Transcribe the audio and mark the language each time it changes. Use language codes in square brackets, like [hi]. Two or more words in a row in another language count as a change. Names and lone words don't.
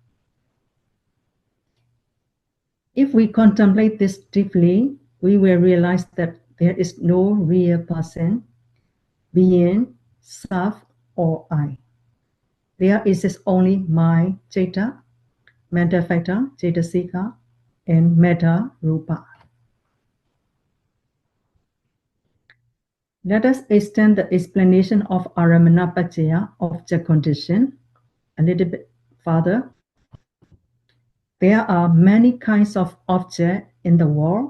[en] If we contemplate this deeply, we will realize that there is no real person, being, self, or I. There exists only mind, citta, mental factor, [pi] cetasika, and metta, rupa. [en] Let us extend the explanation of [pi] Ārammaṇa-pacccaya, [en] object condition, a little bit further. There are many kinds of objects in the world.